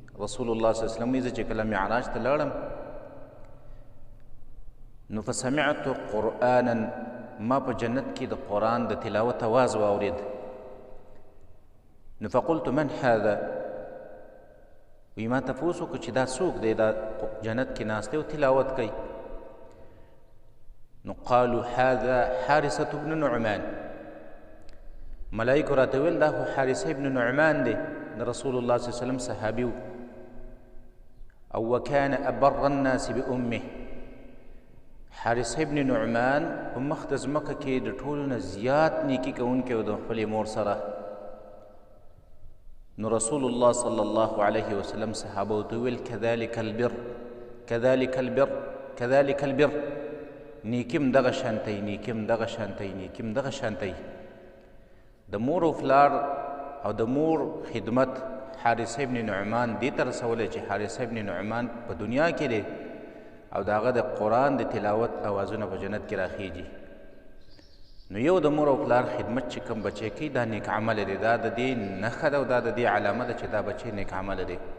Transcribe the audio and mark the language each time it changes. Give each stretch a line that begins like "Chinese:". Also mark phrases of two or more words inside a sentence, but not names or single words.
Pashto: رسول الله
Arabic: صلی الله علیه وسلم
Pashto: وایي زه چې کله معراج ته لاړم نو
Arabic: فسمعت قرآنا
Pashto: ما په جنت کې د قرآن د تلاوت اواز واورېد نو
Arabic: فقلت من هذا
Pashto: وی ما تپوس وکړو چې دا څوک دی دا جنت کې ناست دی او تلاوت کوي نو
Arabic: قالوا هذا حارثة بن نعمان
Pashto: ملائکو راته ویل دا خو حارثه ابن نعمان دی د رسول الله
Arabic: صلی الله علیه وسلم
Pashto: صحابي و او
Arabic: وكان أبر الناس بأمه
Pashto: حارثه ابن نعمان په مخ د ځمکه کې د ټولو نه زیات نیکي کوونکی و د خپلې مور سره نو رسول الله
Arabic: صلی الله علیه وسلم
Pashto: صحابه ته ویل
Arabic: كذلك البر كذلك البر كذلك البر
Pashto: نیکیم دغه شانتی نیکیم دغه شانتی نیکیم دغه شانتی د مور او پلار او د مور خدمت حارثه ابن نعمان دې ته رسولی چې حارثه ابن نعمان په دنیا کې دی او د هغه د قرآن د تلاوت اوازونه په جنت کې راخیږي نو یو د مور او پلار خدمت چې کوم بچی کوي دا نیک عمله دی دا د دې نښه ده او دا د دې علامه ده چې دا بچی نیک عمله دی